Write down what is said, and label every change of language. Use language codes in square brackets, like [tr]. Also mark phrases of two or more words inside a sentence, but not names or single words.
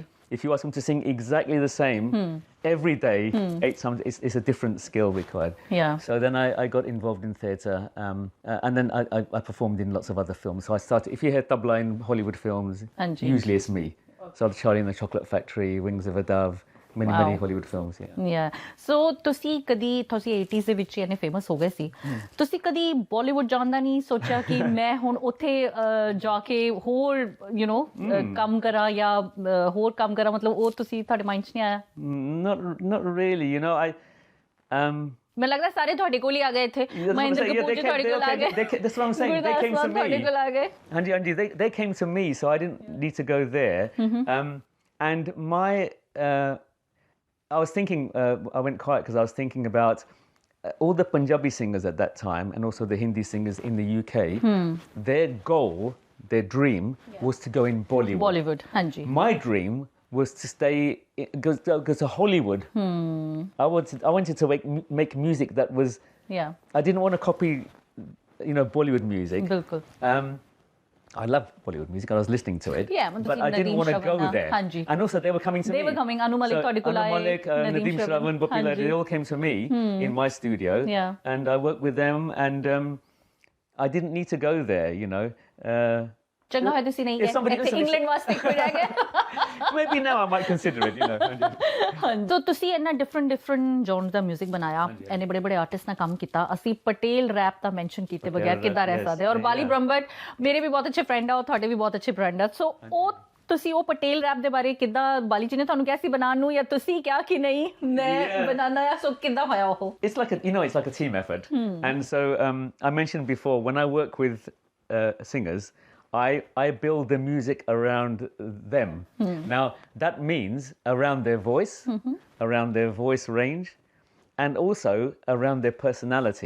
[en] If you ask them to sing exactly the same every day, 8 times, it's a different skill required. Yeah. So then I got involved in theatre, and then I performed in lots of other films. So I started, if you hear tabla in Hollywood films, usually it's me. So Charlie and the Chocolate Factory, Wings of a Dove, many Wow. Hollywood films. Yeah. Yeah. [pa] So ਤੁਸੀਂ 80s ਦੇ ਵਿੱਚ ਇਹਨੇ ਫੇਮਸ ਹੋ ਗਏ ਸੀ ਤੁਸੀਂ ਕਦੀ ਬਾਲੀਵੁੱਡ ਜਾਣ ਦਾ ਨਹੀਂ ਸੋਚਿਆ ਕਿ ਮੈਂ ਹੁਣ ਉੱਥੇ ਜਾ ਕੇ ਹੋਰ ਕੰਮ ਕਰਾਂ ਜਾਂ ਹੋਰ ਕੰਮ ਕਰਾਂ ਮਤਲਬ ਉਹ ਤੁਸੀਂ ਤੁਹਾਡੇ ਮਾਈਂਡ 'ਚ ਨਹੀਂ ਆਇਆ [en] Not really. [pa] ਮੈਨੂੰ ਲੱਗਦਾ ਸਾਰੇ ਤੁਹਾਡੇ ਕੋਲ ਹੀ ਆ ਗਏ ਇੱਥੇ ਮਹਿੰਦਰ ਕਪੂਰ ਜੀ ਤੁਹਾਡੇ ਕੋਲ ਆ ਗਏ [en] That's what I'm saying. They came to me. [pa] ਤੁਹਾਡੇ ਕੋਲ ਆ ਗਏ Anji, [en] they came to me, so I didn't need to go there. And I was thinking, I went quiet because I was thinking about all the Punjabi singers at that time and also the Hindi singers in the UK. Their goal, their dream was to go in Bollywood. [pa] Bollywood, ਹਾਂਜੀ. [en] My dream was to go to Hollywood. I wanted to make music that was. Yeah. I didn't want to copy, Bollywood music. [pa] ਬਿਲਕੁਲ. [en] I love Bollywood music. I was listening to it. Yeah, but I didn't want to go there. [pa] Hanji. [en] And also they were coming to me. They were coming. Anu Malik [pa] ਤੁਹਾਡੇ ਕੋਲ ਆਏ. [en] Anu Malik, Nadeem Shravan, Boppi Lai, they all came to me in my studio. Yeah. And I worked with them and I didn't need to go there, [pa] ਚੰਗਾ ਹੋਇਆ ਤੁਸੀਂ ਨਹੀਂ ਗਏ ਇੱਥੇ ਇੰਗਲੈਂਡ ਵਾਸਤੇ ਕੋਈ ਰਹਿ ਗਿਆ [en] Maybe now I might consider it, [pa] ਤਾਂ ਤੁਸੀਂ ਇੰਨਾ [en] different genre [pa] ਦਾ 뮤직 ਬਣਾਇਆ ਇੰਨੇ ਬੜੇ ਆਰਟਿਸਟ ਨਾਲ ਕੰਮ ਕੀਤਾ ਅਸੀਂ ਪਟੇਲ ਰੈਪ ਦਾ ਮੈਂਸ਼ਨ ਕੀਤੇ ਬਗੈਰ ਕਿੱਦਾਂ ਰਹਿ ਸਕਦੇ ਔਰ ਬਾਲੀ ਬ੍ਰਹਮਟ ਮੇਰੇ ਵੀ ਬਹੁਤ ਅੱਛੇ ਫਰੈਂਡ ਆ ਔਰ ਤੁਹਾਡੇ ਵੀ ਬਹੁਤ ਅੱਛੇ ਫਰੈਂਡ ਆ ਸੋ ਉਹ ਤੁਸੀਂ ਉਹ ਪਟੇਲ ਰੈਪ ਦੇ ਬਾਰੇ ਕਿੱਦਾਂ ਬਾਲੀ ਜੀ ਨੇ ਤੁਹਾਨੂੰ ਕਿਹਾ ਸੀ ਬਣਾਉਣ ਨੂੰ ਜਾਂ ਤੁਸੀਂ ਕਿਹਾ ਕਿ ਨਹੀਂ ਮੈਂ ਬਣਾਉਣਾ ਆ ਸੋ ਕਿੱਦਾਂ ਹੋਇਆ ਉਹ [en] It's like a team effort. And so I mentioned before when I work with singers I build the music around them. Now that means around their voice, around their voice range, and also around their personality.